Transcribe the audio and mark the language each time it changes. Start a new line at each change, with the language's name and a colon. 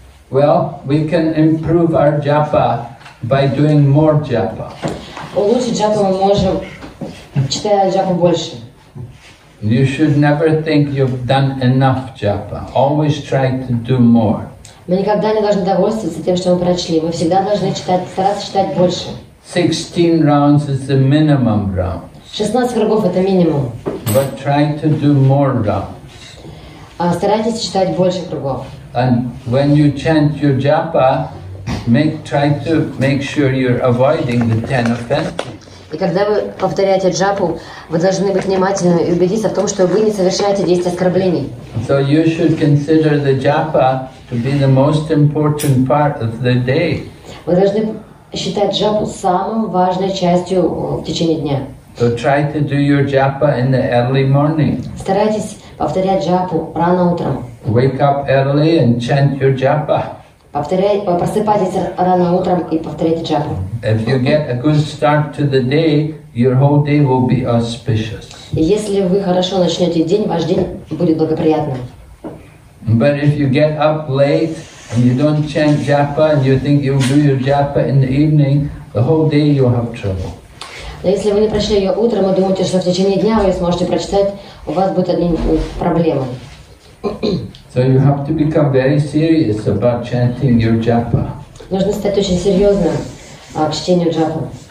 English: Well, we can improve our japa by doing more japa.
Russian: Улучшить джапу мы можем, читая джапу больше.
English: You should never think you've done enough japa. Always try to do more.
Russian: Мы никогда не должны довольствоваться тем, что мы прочли. Мы всегда должны стараться читать больше.
English: 16 rounds is the minimum round.
Russian: 16 кругов это минимум.
English: But try to do more rounds.
Russian: Старайтесь читать больше кругов.
English: And when you chant your japa, try to make sure you're avoiding the 10 offenses.
Russian: И когда вы повторяете джапу, вы должны быть внимательны и убедиться в том, что вы не совершаете 10 оскорблений.
English: So you should consider the japa to be the most important part of the day.
Russian: Вы должны считать джапу самой важной частью в течение дня.
English: So try to do your japa in the early morning.
Russian: Старайтесь повторять джапу рано утром.
English: Wake up early and chant your japa.
Russian: Просыпайтесь рано утром и повторяйте джапу.
English: If you get a good start to the day, your whole day will be auspicious.
Russian: И если вы хорошо начнете день, ваш день будет благоприятным.
English: But if you get up late and you don't chant japa and you think you'll do your japa in the evening, the whole day you'll have trouble.
Russian: Но если вы не прочли ее утром и думаете, что в течение дня вы ее сможете прочитать, у вас будут одни проблемы.
English: So you have to become very serious about chanting your japa.
Russian: Нужно стать очень серьезным к чтению джапы.